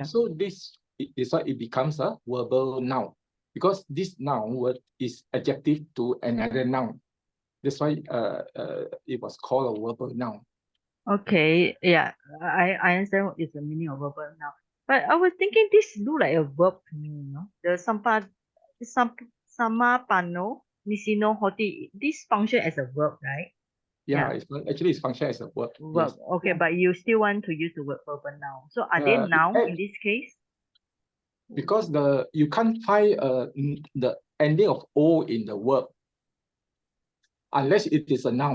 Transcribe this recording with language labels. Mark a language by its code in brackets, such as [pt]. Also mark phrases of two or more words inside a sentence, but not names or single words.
[en] So this is why it becomes a verbal noun, because this noun word is adjective to another noun. That's why it was called a verbal noun. Okay, yeah, I understand what is the meaning of verbal noun. But I was thinking this look like a verb to me, you know. [pi] The samapano, nisino, hoti, [en] this function as a verb, right? Yeah. It's function as a verb. Verb. Yes. Okay, but you still want to use the word verbal noun. So are they noun in this case? Because you can't find the ending of O in the verb unless it is a noun.